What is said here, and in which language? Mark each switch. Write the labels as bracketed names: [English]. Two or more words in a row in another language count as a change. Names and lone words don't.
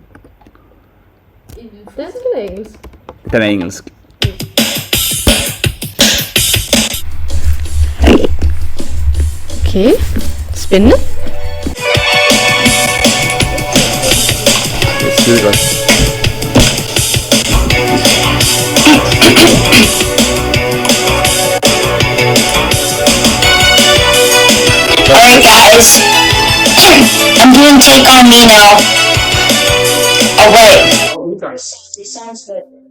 [Danish] Dansk eller engelsk? Den er engelsk. Okay, spændende. Det er skide godt. [English] Alright guys, I'm doing Take On Me now. Oh wait. This sounds good.